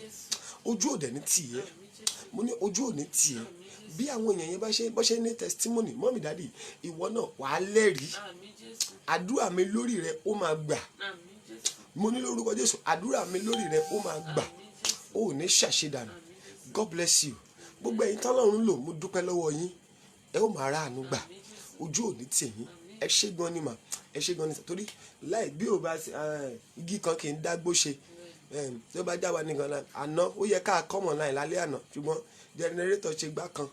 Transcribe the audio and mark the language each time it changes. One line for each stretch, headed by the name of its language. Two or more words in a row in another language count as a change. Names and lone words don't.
Yoruba: ojú òde ní tiẹ̀, mo ní ojú òní tiẹ̀. bí àwọn èèyàn yẹn bá ṣe ní testimony,
English: mọ́mì dádì,
Yoruba: ìwọ náà wàá lẹ́rìí. àdúrà mi lórí rẹ ó máa gbà. mo ní lórúkọ Jésù àdúrà mi lórí rẹ ó máa gbà. ó ní ṣàṣedànù.
English: God bless you.
Yoruba: gbogbo ẹ̀yin tọ́lọ́run lò, mo dúpẹ́ lọ́wọ́ yín. ẹ ó máa ráàánú gbà. ojú òní tì yín. ẹ ṣé gan ni mà, ẹ ṣé gan ni, torí láì bí ò bá igi kan kì í dágbó ṣe. tó bá já wa nìkan náà àná ó yẹ ká kọ́mọ̀ náà lálẹ́ àná, ṣùgbọ́n jẹnẹrétọ̀ ṣe gbá kan.